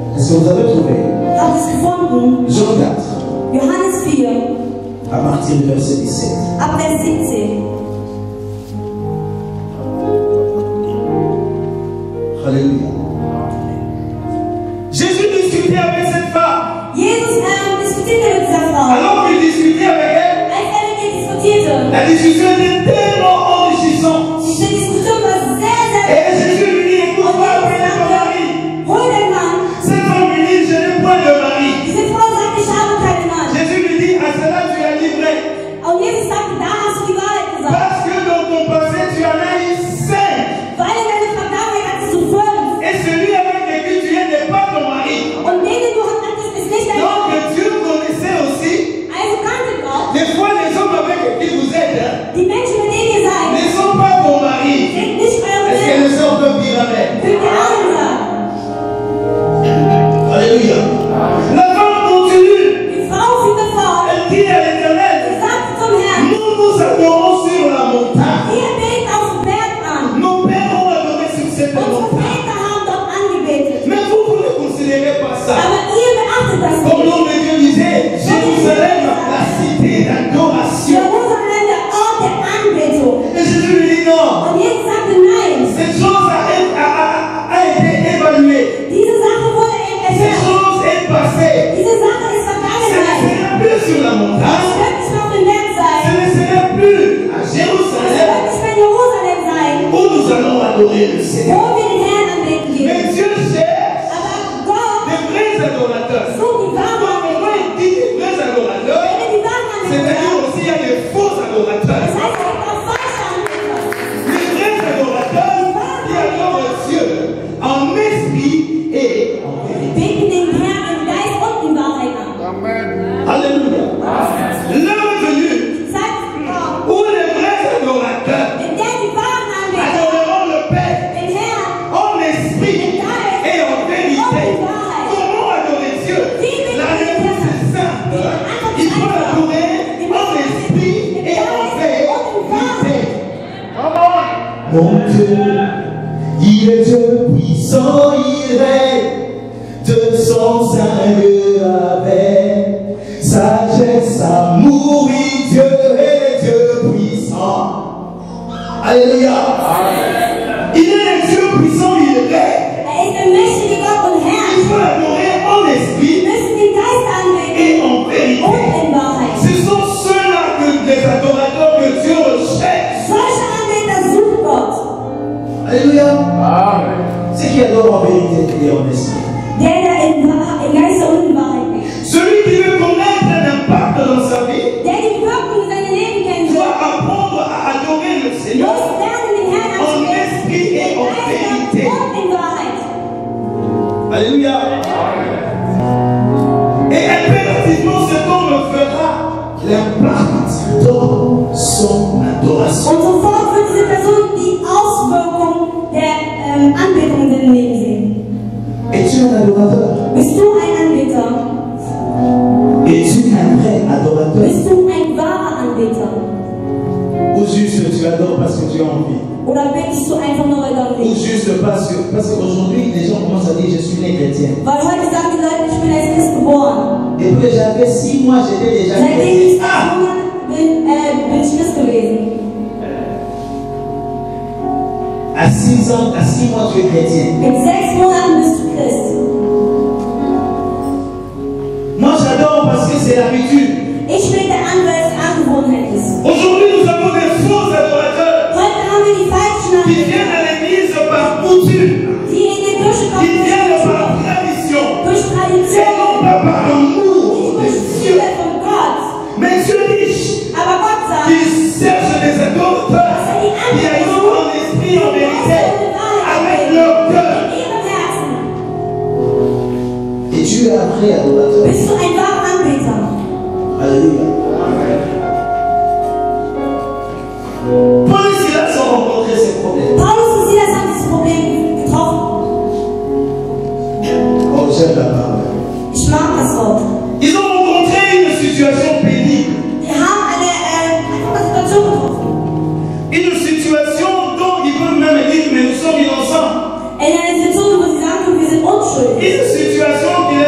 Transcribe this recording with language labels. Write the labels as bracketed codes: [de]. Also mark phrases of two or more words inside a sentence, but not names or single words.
[fr] Est-ce que vous avez trouvé? [de] Habt ihr es gefunden? [fr] Jean 4, [de] Johannes 4, [fr] à partir du verset 17. [de] ab Vers 17. [fr] Alléluia. Jésus discutait avec cette femme. [de] Jesus diskutierte mit dieser Frau. [fr] Alors qu'il discutait avec elle, [de] Als mit ihr diskutierte, [fr] la discussion était tellement enrichissante. [de] diese Diskussion war sehr, sehr [fr] Et Jésus lui dit, écoute, va appeler ton mari. [de] hol den Mann. [fr] Cette femme lui dit, je n'ai point de mari. [de] Diese Frau sagt, ich habe keinen Mann. [fr] Jésus lui dit, à cela tu as livré. [de] Und Jesus sagte, da hast du die Wahrheit gesagt. [fr] Parce que dans ton passé, tu en as eu 5. [de] Weil in deiner Vergangenheit hattest du 5. [fr] Et celui avec lequel tu es n'est pas ton mari. [de] Und den du hattest, ist nicht dein Mann. [fr] Donc Dieu connaissait aussi [de] Also kannte Gott, [fr] des fois les hommes avec qui vous êtes [de] die Menschen, mit denen ihr seid, [fr] ne sont pas vos maris. [de] sind nicht eure [fr] Est-ce que [de] Männer. [fr] les hommes peuvent dire amen? [de] Könnt ihr Amen sagen? [fr] Alléluia. La femme continue. [de] Die Frau führte fort. [fr] Elle dit à l'Éternel, [de] Sie sagte zum Herrn, [fr] nous nous adorons sur la montagne. [de] wir beten auf dem Berg an. [fr] Nos pères ont adoré sur cette [de] Unsere [fr] montagne. [de] Väter haben dort angebetet. [fr] Mais vous ne considérez pas ça. [de] Aber ihr beachtet das [fr] Comme [de] nicht. [fr] l'homme de Dieu disait, Jérusalem, la cité d'adoration. [de] Jerusalem, der Ort der Anbetung. [fr] Et Jésus lui dit non. [de] Und Jesus sagte nein. [fr] Cette chose a été évaluée. [de] Diese Sache wurde [fr] Cette [de] erfüllt. [fr] chose est passée. [de] Diese Sache ist [fr] Ce ne [de] Vergangenheit. [fr] sera plus sur la [de] Es [fr] montagne. [de] wird nicht mehr auf dem Berg [fr] Ce [de] sein. [fr] ne sera plus à [de] Es [fr] Jérusalem [de] wird nicht mehr in Jerusalem sein, [fr] où nous allons adorer le Seigneur. [de] wo wir den Herrn anbeten gehen. [fr] Mais Dieu cherche [de] Aber Gott [fr] des vrais adorateurs. [de] sucht die wahren [fr] Donc, quand [de] Anbeter. [fr] il dit des vrais adorateurs, [de] Wenn er die wahren Anbeter [fr] c'est-à-dire [de] sagt, [fr] aussi il y a des faux adorateurs. [de] das heißt, es gibt auch falsche Anbeter. [fr] Les vrais adorateurs qui adorent Dieu en esprit et en vérité. [de] Beten den Herrn im Geist und in Wahrheit an. [fr] Alléluia. L'heure est venue [de] Die Zeit ist gekommen, [fr] où les vrais adorateurs [de] in der die wahren Anbeter [fr] adoreront le Père [de] den Herrn [fr] en esprit et en vérité. Comment adorer Dieu? La réponse est simple. Il faut l'adorer en esprit et en vérité. Mon Dieu, il est Dieu puissant, il règne de son sein avec sagesse, amour, oui, Dieu est Dieu puissant. Alléluia. Il est Dieu puissant, il règne. [de] Er ist der mächtige Gott und [fr] Il [de] Herr. [fr] faut l'adorer en [de] Wir [fr] esprit [de] müssen den Geist anbeten [fr] et en vérité. [de] und in Wahrheit. [fr] Ce sont ceux-là que les adorateurs que Dieu recherche. [de] Solche Anbeter sucht Gott. [fr] Alléluia. Ceux qui adorent en vérité et en esprit. [de] Der in Geist und in Wahrheit ist. [fr] Celui qui veut connaître l'impact dans sa vie [de] Der die Wirkung in seinem Leben kennen will, [fr] doit apprendre à adorer le Seigneur [de] muss lernen, den Herrn [fr] en [de] anzubeten. [fr] esprit et en [de] In [fr] vérité. [de] Geist und in Wahrheit. [fr] Alléluia. Et impérativement, cet homme fera l'impact dans son adoration. [de] Und sofort wird diese Person die Auswirkung der Anbetung in seinem Leben sehen. [fr] Es-tu un adorateur? [de] Bist du ein Anbeter? [fr] Es-tu un vrai adorateur? [de] Bist du ein wahrer Anbeter? [fr] Ou juste tu adores parce que tu as envie? [de] Oder betest du einfach nur, weil du [fr] Ou [de] willst? [fr] juste parce qu'aujourd'hui les gens commencent à dire je suis né chrétien. [de] Weil heute sagen die Leute, ich bin als Christ geboren. [fr] Et puis j'avais 6 mois, j'étais déjà [de] Seitdem ich [fr] chrétien. [de] 6 Monate bin ich Christ gewesen. [fr] À 6 ans, à 6 mois tu es chrétien. [de] Mit 6 Monaten bist du Christ. [fr] Moi, j'adore parce que c'est l'habitude. [de] Ich bete an, weil es Angewohnheit ist. [fr] Aujourd'hui, nous avons des faux adorateurs [de] Heute haben wir die falschen [fr] qui [de] Anbeter, [fr] viennent à l'église par coutume, [de] die in die Kirche [fr] qui [de] kommen [fr] viennent par tradition, [de] durch [fr] et [de] Tradition, [fr] non pas par amour [de] nicht [fr] de [de] durch [fr] Dieu. [de] Liebe von Gott. [fr] Mais Dieu dit [de] Aber Gott sagt, [fr] qu'il cherche des adorateurs qui adorent en esprit, en vérité, avec leur cœur. [de] in ihrem Herzen. [fr] Et tu es un vrai adorateur. [de] Bist du ein wahrer Anbeter? [fr] Alléluia. Paul et Silas ont rencontré ces problèmes. [de] Paulus und Silas haben dieses Problem getroffen. [fr] Oh, j'aime la parole. [de] Ich mag das Wort. [fr] Ils ont rencontré une situation pénible. [de] Wir haben eine Situation getroffen. [fr] Une situation dont ils peuvent même dire, mais nous sommes innocents. [de] In einer Situation, wo sie sagen, wir sind unschuldig. [fr] Une situation